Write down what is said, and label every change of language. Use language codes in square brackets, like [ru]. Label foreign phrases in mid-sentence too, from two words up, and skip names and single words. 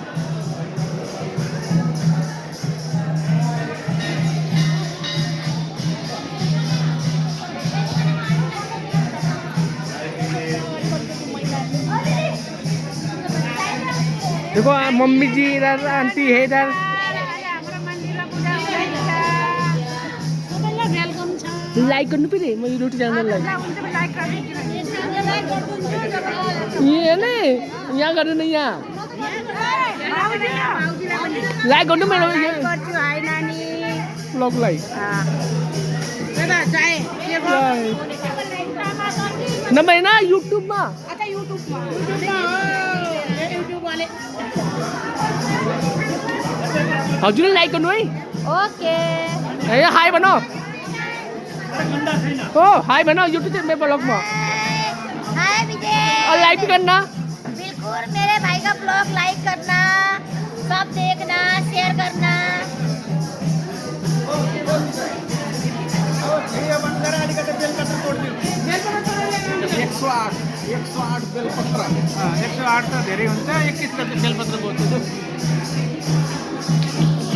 [hi] देखो मम्मी जी इधर आंटी है इधर [ne] लाइक गर्नु पनि म युट्युब च्यानललाई ये नै यहाँ गर्नु न यहाँ लाइक गर्नु मेरो ब्लगलाई नभए न युट्युबमा हजुरले लाइक गर्नु है ओके ए हाई भन ओ हाई भन [hi] यूट्यूब में ब्लॉग में [ne] हाय विजय [hi] और लाइक भी करना बिल्कुल मेरे भाई का ब्लॉग लाइक करना सब देखना शेयर करना [ne] बेलपत्र 108 त धेरै हुन्छ 21 बेलपत्र बोल्छु